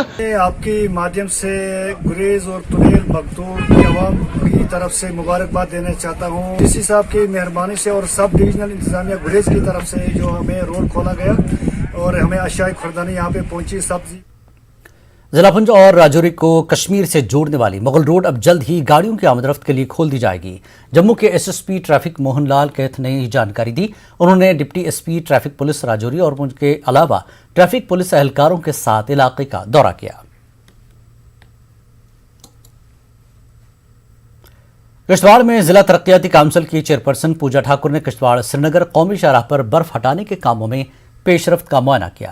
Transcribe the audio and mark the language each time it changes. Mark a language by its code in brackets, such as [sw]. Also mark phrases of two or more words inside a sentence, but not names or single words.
[ur] آپ کے مادھیم سے گریز اور تلیل بگتور کی عوام کی طرف سے مبارکباد دینا چاہتا ہوں. ڈی سی صاحب کی مہربانی سے اور سب ڈویژنل انتظامیہ گریز کی طرف سے جو ہمیں روڈ کھولا گیا اور ہمیں اشیاء خوردنی یہاں پہ پہنچی. سبزی ضلع پنج اور راجوری کو کشمیر سے جوڑنے والی مغل روڈ اب جلد ہی گاڑیوں کی آمد رفت کے لیے کھول دی جائے گی. جموں کے ایس ایس پی ٹریفک موہن لال کیتھ نے یہ جانکاری دی. انہوں نے ڈپٹی ایس پی ٹریفک پولیس راجوری اور پنج کے علاوہ ٹریفک پولیس اہلکاروں کے ساتھ علاقے کا دورہ کیا. کشتواڑ میں ضلع ترقیاتی کونسل کی چیئرپرسن پوجا ٹھاکر نے کشتواڑ سری نگر قومی شاہراہ پر برف ہٹانے کے کاموں میں پیش رفت کا معائنہ کیا.